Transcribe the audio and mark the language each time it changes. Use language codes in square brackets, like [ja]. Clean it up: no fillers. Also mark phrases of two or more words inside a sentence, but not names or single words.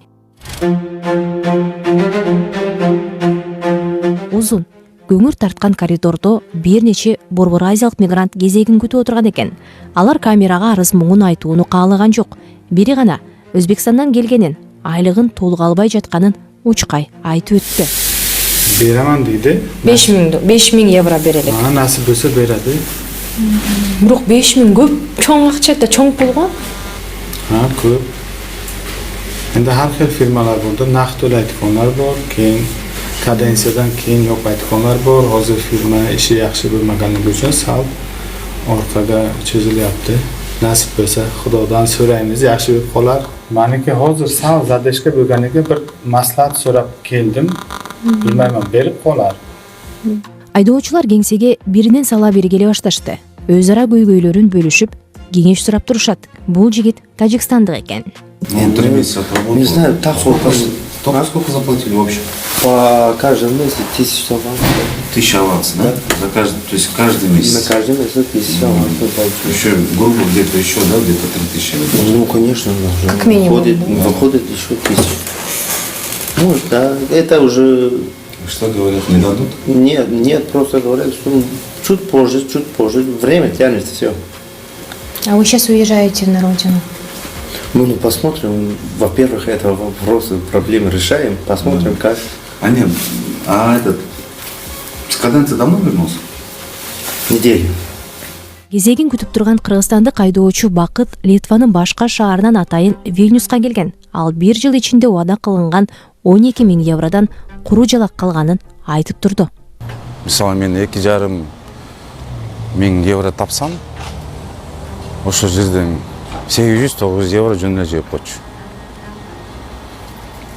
[ky] Узун, көңүр тарткан коридордо бир нече борбор азиялык мигрант кезегин күтүп отурган экен. Алар камерага арыз муңун айтууну каалаган жок. Бири гана Өзбекстандан келгенин, айлыгын толук албай жатканын учкай айтып өттү. [uz] Береман deydi. [ky] 5 000 евро берелик. [uz] Nasip olsa beradi. [ky] Бирок 5 000 көп, чоң акча да, чоң пул го. [uz] Ko'p. Endi har xil firmalar bo'ldi. Naqd to'laydiganlar bor, keyin kadensiyadan keyin yo'qaydiganlar bor. Hozir firma ishi yaxshi bo'lmaganligi uchun sal orqaga cho'zilyapti. Nasib bo'lsa Xudodan so'raymiz, yaxshi bo'lib qolar. Meniki hozir sal zadeshka bo'lganiga bir maslahat so'rab keldim. Bilmayman, berib qolar. [ky] Айдоочулар кеңсеге биринен сала бери келе башташты. Өз ара көйгөйлөрүн бөлүшүп, кеңеш сурап турушат. Бул жигит тажикстандык экен. [ru] 3 месяца отработал. Не знаю, так Сколько заплатили в общем? по каждому месяцу 1000 аванс. 1000 аванс, да? За каждый, то есть каждый месяц. На каждый месяц 1000 аванс. Еще, грубо, где-то еще, да, где-то 3000. Ну, конечно, да. Как минимум. Выходит еще 1000. Может, да. Это уже... Что говорят, не дадут? Нет, просто говорят, что чуть позже. Время тянется, все. А вы сейчас уезжаете на родину? Ну, посмотрим. Во-первых, это вопросы, проблемы решаем. Посмотрим, как. А нет, с каденции давно вернулся? Неделю. [ky] Кезегин күтүп турган кыргызстандык айдоочу Бакыт Литванын башка шаарынан атайын Вильнюска келген. Ал 1 жыл ичинде убада кылынган 12 000 евродан куру жалак калганын айтып турду. Мисалы мен 2,5 мың евро тапсам, ошол жерден 800-900 евро жөнүнө жеп койчу.